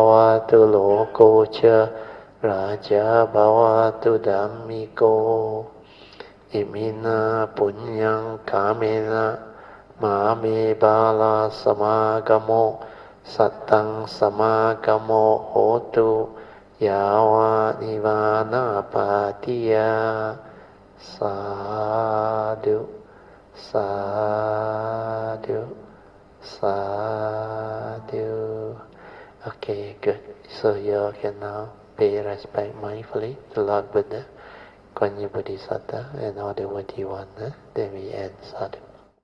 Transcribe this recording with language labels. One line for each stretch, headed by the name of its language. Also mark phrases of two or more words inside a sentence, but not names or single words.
Pali: bhavatu loko cha Raja bhavatu dhammiko imina punyang kamena mame bala samagamo sattang samagamo hotu yawa nivana patiya sadhu sadhu sadhu.
English: Okay, good. So you can now pay respect mindfully to Lord Buddha, Guanyin Bodhisattva, and all the worthy ones. Then we end sadhu.